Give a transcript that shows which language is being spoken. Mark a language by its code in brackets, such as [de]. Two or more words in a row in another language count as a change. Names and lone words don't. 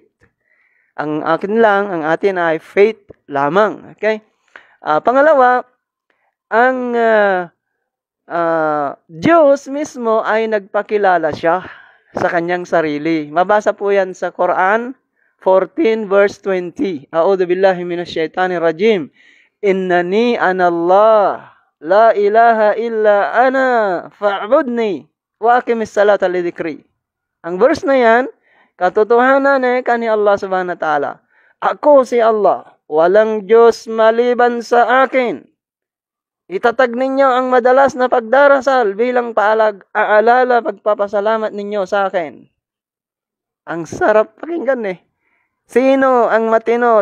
[tl] Ang akin lang, ang atin ay faith lamang. Okay? Pangalawa, ang Diyos mismo ay nagpakilala siya sa kanyang sarili. Mabasa po yan sa Quran 14 verse 20. [ar] أعوذ بالله من الشيطان الرجيم. إنني أنا الله، لا إله إلا أنا، فاعبدني، وأقم الصلاة لذكري. [tl] Ang verse na yan, katotohanan kani [ar] الله سبحانه وتعالى. [tl] Ako si Allah, walang Diyos maliban sa akin. Itatag ninyo ang madalas na pagdarasal bilang aalala pagpapasalamat ninyo sa akin. Ang sarap pakinggan Sino ang matino?